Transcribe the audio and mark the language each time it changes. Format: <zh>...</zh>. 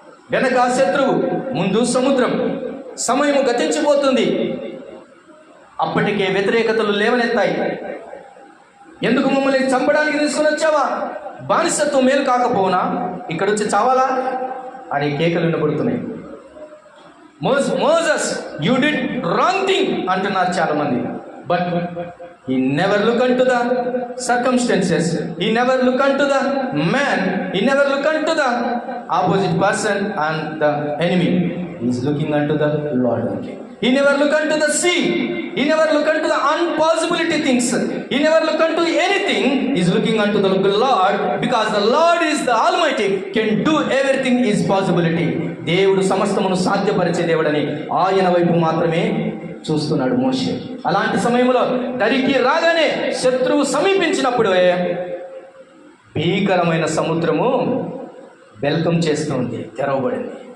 <te>వెనక శత్రువు, ముందు సముద్రం. సమయము గతించిపోతుంది. అప్పటికే వ్యతిరేకతలు లేవనెత్తాయి. ఎందుకు మమ్మల్ని చంపడానికి తీసుకుని వచ్చావా? బానిసత్వం మేలు కాకపోవునా? ఇక్కడ వచ్చి చావాలా అని కేకలు వినబడుతున్నాయి.</te> <en>Moses, you did wrong thing</en> <te>అంటున్నారు చాలా మంది.</te> <en>But he never look unto the circumstances, he never look unto the man, he never look unto the opposite person and the enemy. He is looking unto the Lord only. He never look unto the sea, he never look unto the impossibility things, he never look unto anything. He is looking unto the Lord, because the Lord is the Almighty, can do everything is possibility.</en> <te>దేవుడు సమస్తమును సాధ్యపరిచే దేవుడని ఆయన వైపు మాత్రమే చూస్తున్నాడు మోషే. అలాంటి సమయంలో దరికి రాగానే శత్రువు సమీపించినప్పుడు భీకరమైన సముద్రము వెల్కమ్ చేస్తుంది, తెరవబడింది.</te>